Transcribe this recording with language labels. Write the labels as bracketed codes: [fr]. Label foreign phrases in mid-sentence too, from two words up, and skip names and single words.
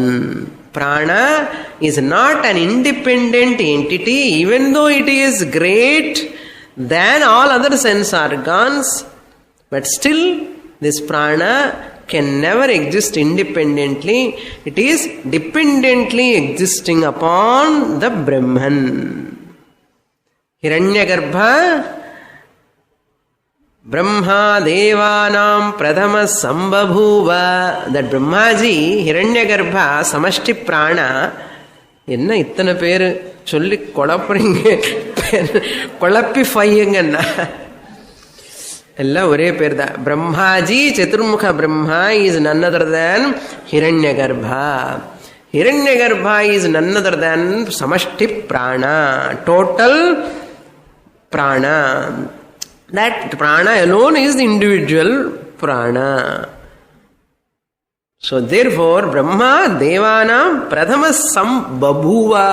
[en] Prana is not an independent entity, even though it is great than all other sense organs, but still this prana can never exist independently. It is dependently existing upon the Brahman. [sa] हिरण्यगर्भ ब्रह्मा देवानां प्रथमः सम्बभूव. [en] That Brahmaji, Hiranyagarbha, [sa] समष्टि प्राण. [ta] என்ன இத்தனை பேர் சொல்லி குழப்பறீங்க, குழப்பிஃபையுங்கன்னா எல்லாம் ஒரே பேர் தான். [en] பிரம்மாஜி சதுர்முக பிரம்மா இஸ் none other than Hiranyagarbha. Hiranyagarbha is none other than [sa] समष्टि प्राण, [en] total prana. That prana alone is the individual prana. So therefore [sa] ब्रह्मा देवानां प्रथमः सम्बभूव.